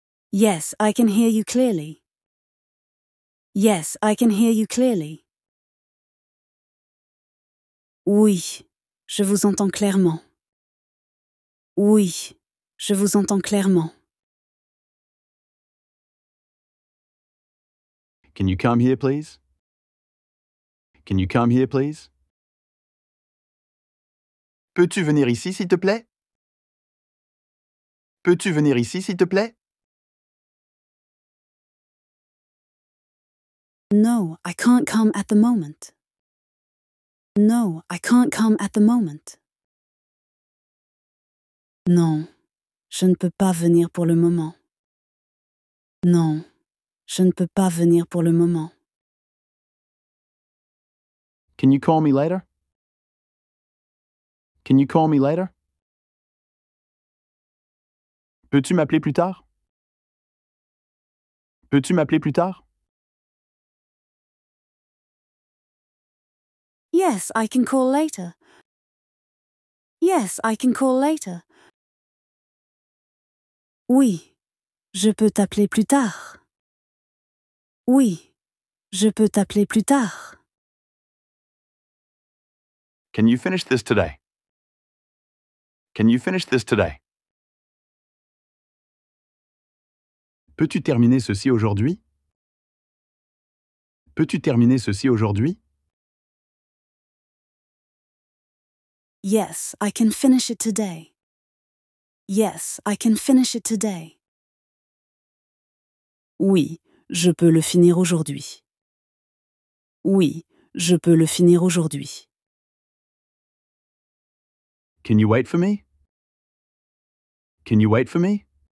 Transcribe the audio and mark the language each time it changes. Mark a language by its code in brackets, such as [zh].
[en] Yes, I can hear you clearly. Yes, I can hear you clearly. [fr] Oui, je vous entends clairement. Oui, je vous entends clairement. [en] Can you come here, please? Can you come here, please? [fr] Peux-tu venir ici, s'il te plaît? Peux-tu venir ici, s'il te plaît? [en] No, I can't come at the moment. No, I can't come at the moment. [fr] Non, je ne peux pas venir pour le moment. Non, je ne peux pas venir pour le moment. [en] Can you call me later? Can you call me later? [fr] Peux-tu m'appeler plus tard? Peux-tu m'appeler plus tard? [en] Yes, I can call later. Yes, I can call later. [fr] Oui, je peux t'appeler plus tard. Oui, je peux t'appeler plus tard. [en] Can you finish this today? Can you finish this today? [fr] Peux-tu terminer ceci aujourd'hui? Peux-tu terminer ceci aujourd'hui? [en] Yes, I can finish it today. Yes, I can finish it today. [fr] Oui, je peux le finir aujourd'hui. Oui, je peux le finir aujourd'hui. [en] Can you wait for me? Can you wait for me?